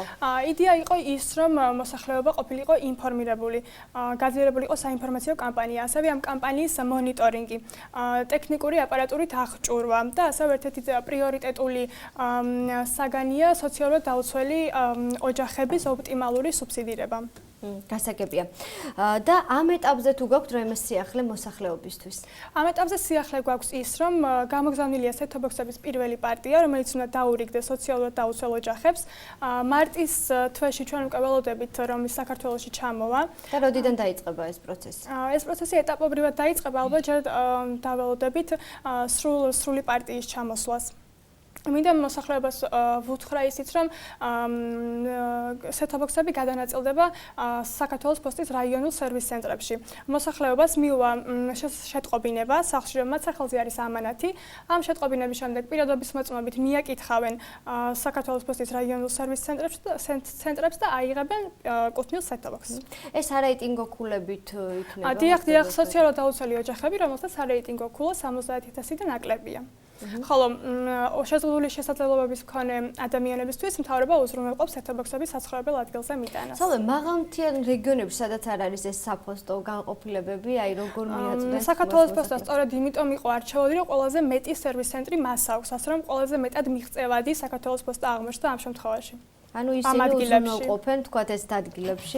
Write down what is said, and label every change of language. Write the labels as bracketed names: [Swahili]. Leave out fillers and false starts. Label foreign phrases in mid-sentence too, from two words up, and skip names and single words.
[Georgian] იდეა იყო ის, რომ მოსახლეობა ყოფილიყო ინფორმირებული, გაძლიერებული იყო საინფორმაციო კამპანია, ასევე ამ კამპანიის მონიტორინგი, ტექნიკური აპარატურით აღჭურვა და ასევე ერთ-ერთი პრიორიტეტული საგანია სოციალურად დაუცველი ოჯახების ოპტიმალური სუბსიდირება. გასაგებია. და ამ ეტაპზე თუ გაქვთ რაიმე სიახლე მოსახლეობისთვის? ამ ეტაპზე სიახლე გვაქვს ის, რომ გამოგზავნილია set-top-box-ების პირველი პარტია, რომელიც უნდა დაურიგდეს სოციალურად დაუცველ ოჯახებს. მარტის თვეში ჩვენ უკვე ველოდებით, რომ ის საქართველოში ჩამოვა. და როდიდან დაიწყება ეს პროცესი? ეს პროცესი ეტაპობრივად დაიწყება, ალბათ ჯერ დაველოდებით სრული პარტიის ჩამოსვლას. მინდა მოსახლეობას ვუთხრა ისიც, რომ set-top-box-ები გადანაწილდება საქართველოს პოსტის რაიონულ სერვის ცენტრებში. მოსახლეობას მიუვა შეტყობინება, სახლში რომ მათ სახელზე არის ამანათი. ამ შეტყობინების შემდეგ პირადობის მოწმობით მიაკითხავენ საქართველოს პოსტის რაიონულ სერვის ცენტრებს და აიღებენ კუთვნილ set-top-box-ს. ესარეიტინგო ქულებით იქნება? დიახ, სოციალურად დაუცველი ოჯახები, რომელთაცარეიტინგო ქულა 70,000 და ნაკლებია. ხოლო შეზღუდული შესაძლებლობების მქონე ადამიანებისთვის მთავრობა უზრუნველყოფს set-top-box-ების საცხოვრებელ ადგილზე მიტანას. სალე, მაღალმთიან რეგიონებში, სადაც არ არის ეს საფოსტო განყოფილებები, აი როგორ მიაწვდეთ? საქართველოს პოსტა სწორედ იმიტომ იყო არჩეული, რომ ყველაზე მეტი სერვის ცენტრი მას აქვს, ასე რომ ყველაზე მეტად მიღწევადი საქართველოს პოსტა აღმოჩნდა ამ შემთხვევაში. ანუ ისინი უზრუნველყოფენ თქვათ ეს ადგილებში?